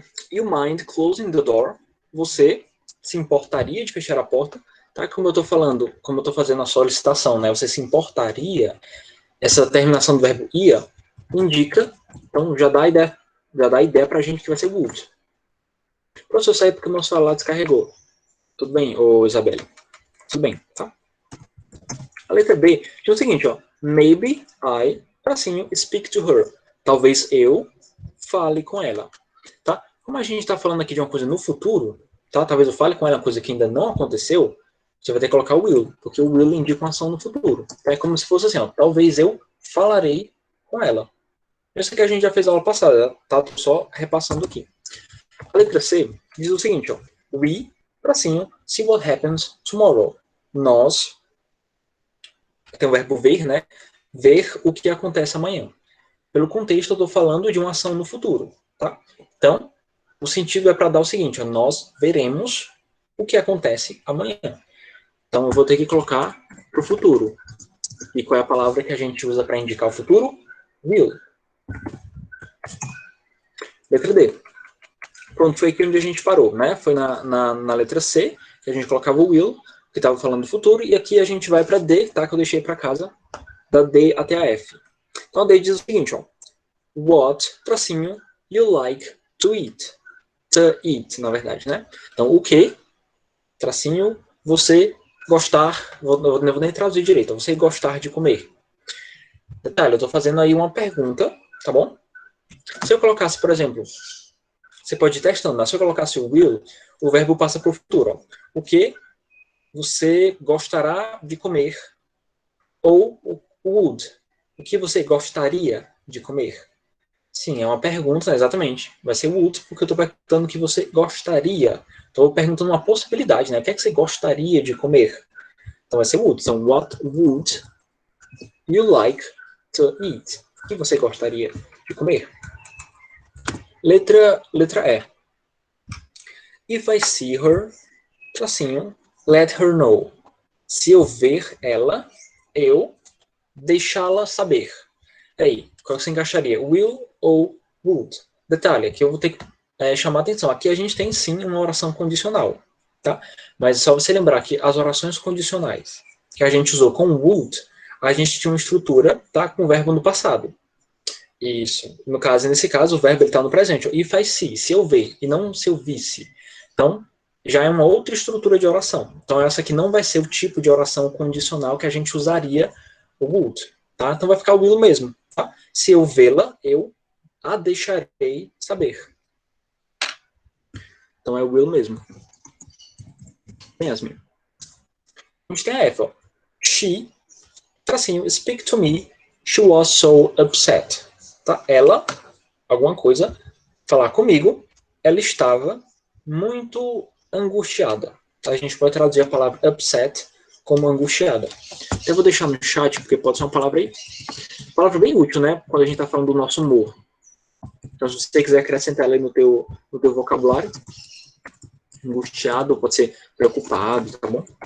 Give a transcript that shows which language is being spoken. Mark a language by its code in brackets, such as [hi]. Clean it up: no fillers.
[en] You mind closing the door? [pt] Você se importaria de fechar a porta? Tá? Como eu tô falando, como eu tô fazendo a solicitação, né? Você se importaria? essa terminação do verbo ia indica, então já dá a ideia para a gente que vai ser would. Professor, saí porque o meu celular descarregou. Tudo bem, ô Isabelle? Tudo bem, tá? A letra B diz o seguinte, ó. [en] Maybe I, tracinho, speak to her. [pt] Talvez eu fale com ela, tá? Como a gente está falando aqui de uma coisa no futuro, tá? Talvez eu fale com ela uma coisa que ainda não aconteceu, você vai ter que colocar o will, porque o will indica uma ação no futuro. Tá? É como se fosse assim, ó. Talvez eu falarei com ela. Isso que a gente já fez na aula passada, tá? Tô só repassando aqui. A letra C diz o seguinte, ó. [en] We, tracinho, see what happens tomorrow. [pt] Nós, tem o verbo ver, né? Ver o que acontece amanhã. Pelo contexto, eu estou falando de uma ação no futuro, tá? Então, o sentido é para dar o seguinte, ó, nós veremos o que acontece amanhã. Então, eu vou ter que colocar para o futuro. E qual é a palavra que a gente usa para indicar o futuro? Will. Letra D. Pronto, foi aqui onde a gente parou, né? Foi na letra C, que a gente colocava o will, que estava falando do futuro, e aqui a gente vai para D, tá? Que eu deixei para casa, da D até a F. Então, a D diz o seguinte, ó. [en] What, tracinho, you like to eat. [pt] To eat, na verdade, né? Então, o que, tracinho, você gostar, não vou nem traduzir direito, você gostar de comer. Detalhe, eu estou fazendo aí uma pergunta, tá bom? Se eu colocasse, por exemplo, você pode ir testando, né? Se eu colocasse o will, o verbo passa para o futuro. Ó. O que você gostará de comer? Ou o would, o que você gostaria de comer? Sim, é uma pergunta, né, exatamente. Vai ser would, porque eu estou perguntando o que você gostaria. Estou perguntando uma possibilidade, né? O que é que você gostaria de comer? Então vai ser would. [en] Então, what would you like to eat? [pt] O que você gostaria de comer? Letra E. [en] If I see her, tracinho, let her know. [pt] Se eu ver ela, eu deixá-la saber. Aí, qual você encaixaria? Will ou would? Detalhe, aqui eu vou ter que chamar a atenção. Aqui a gente tem sim uma oração condicional, tá? Mas é só você lembrar que as orações condicionais que a gente usou com would, a gente tinha uma estrutura, tá? Com o verbo no passado. Isso. No caso, nesse caso, o verbo está no presente. [en] If I see, [pt] se eu ver, e não se eu visse. Então, já é uma outra estrutura de oração. Então, essa aqui não vai ser o tipo de oração condicional que a gente usaria o would. Tá? Então, vai ficar o will mesmo. Tá? Se eu vê-la, eu a deixarei saber. Então, é o will mesmo. Bem, Yasmin. A gente tem a F. Ó. [en] She, tracinho, speak to me, she was so upset. [pt] Tá? Ela, alguma coisa, falar comigo, ela estava muito angustiada. A gente pode traduzir a palavra upset como angustiada. Eu vou deixar no chat, porque pode ser uma palavra aí. Palavra bem útil, né? Quando a gente está falando do nosso humor. Então, se você quiser acrescentar ela aí no teu vocabulário, angustiado, pode ser preocupado, tá bom?